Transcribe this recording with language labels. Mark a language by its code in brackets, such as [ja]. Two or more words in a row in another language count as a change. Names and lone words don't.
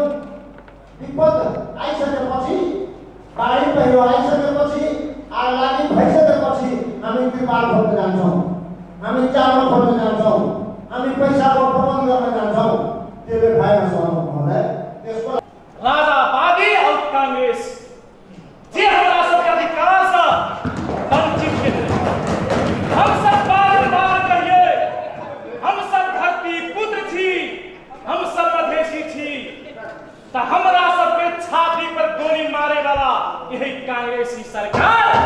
[ne] विपद आइसकेपछि, बाढी पहिरो आइसकेपछि, आगलागी भइसकेपछि हामी त्रिपाल खोज्न जान्छौँ, हामी चामल खोज्न जान्छौँ, हामी पैसाको प्रबन्ध गर्न जान्छौँ। त्यसले भएन महोदय। त्यसको [mai] राजावादी और कांग्रेस जे हमरा सबके अधिकार से वंचित है। हम सब बार-बार कहिए, हम सब धरती पुत्र थी, हम सब मधेसी थी, तो हमरा सबके छाती पर गोली मारे वाला यही कांग्रेसी सरकार